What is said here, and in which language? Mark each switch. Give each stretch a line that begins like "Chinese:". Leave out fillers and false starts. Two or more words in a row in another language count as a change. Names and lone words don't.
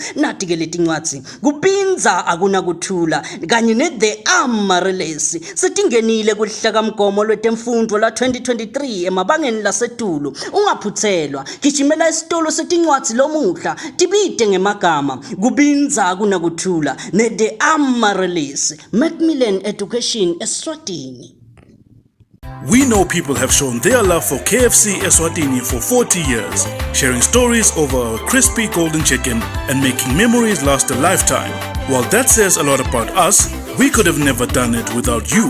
Swati: Nati-ke letincwadzi kupindza akunakuthula kanye ne-The Amarelesi setingenile kuhlaka-mgomo lwetemfundvo la 2023 emabangeni lasetulu. Ungaphutselwa, gijimela esitolo setincwadzi lomuhla tibite ngemagama kubindza kunakuthula ne-The Amarelesi.
English: Macmillan Education Eswatini. We know people have shown their love for KFC Eswatini for 40 years, sharing stories over our crispy golden chicken and making memories last a lifetime. While that says a lot about us, we could have never done it without you.